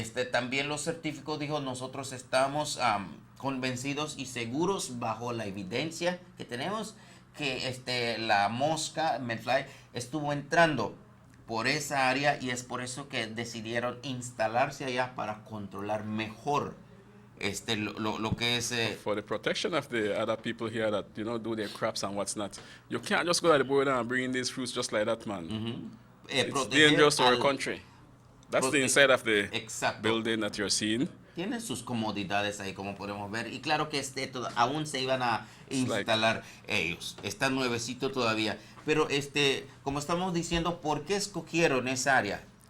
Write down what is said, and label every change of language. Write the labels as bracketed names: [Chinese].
[Spanish] También los certificó, dijo, nosotros estamos convencidos y seguros bajo la evidencia que tenemos que la mosca, medfly, estuvo entrando por esa área y es por eso que decidieron instalarse allá para controlar mejor lo que es [English] for the protection of the other people here that do their crops and what's not. You can't just go to the border and bring in these fruits just like that, man. It's dangerous to our country. That's the inside of the building that you're seeing. [Spanish] Tienen sus comodidades ahí, como podemos ver. Y claro que aún se iban a instalar ellos. Está nuevecito todavía. Pero como estamos diciendo, ¿por qué escogieron esa área?